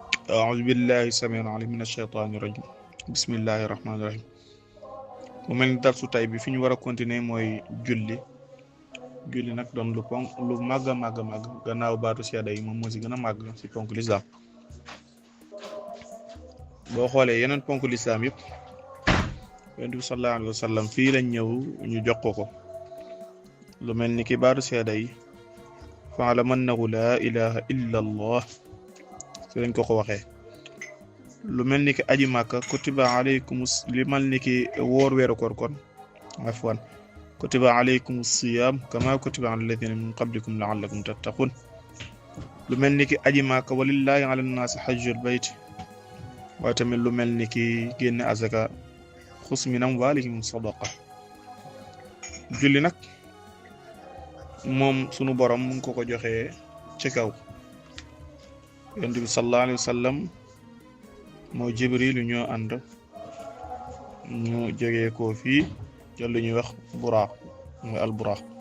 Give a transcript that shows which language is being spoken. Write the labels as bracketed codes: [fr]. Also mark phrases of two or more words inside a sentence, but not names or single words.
[ar] أعوذ بالله السميع العليم من الشيطان الرجيم بسم الله الرحمن الرحيم [wo] mu mel ni darsu tay bi fi ñu war a continuer mooy julli nag doon lu màgg a màgg gannaaw baatu seede yi moom moo si gën a màgg si ponk lislaam boo xoolee yeneen ponk lislaam yëpp yonent bi [ar] صلى الله عليه وسلم [wo] fii lañ ñëw ñu jox ko lu mel ni ki baatu seede yi [ar] فاعلم أنه لا إله إلا الله [wo] si lañ ko waxee lu mel ni ki aji màkka [ar] كتب عليكم [wo] li mal ni ki woor weeru koor kon [ar] عفوا كتب عليكم الصيام كما كتب على الذين من قبلكم لعلكم تتقون lu [wo] mel ni ki aji màkka [ar] ولله على الناس حج البيت [wo] waaye tamit lu mel ni ki génne azaka [ar] خذ من أموالهم صدقة [wo] julli nag moom sunu borom mu ngi ko joxee ci kaw yonent bi [ar] صلى الله عليه وسلم [wo] moo jibril ñoo ànd ñu jógee ko fii jël lu ñuy wax buraax mooy al buraax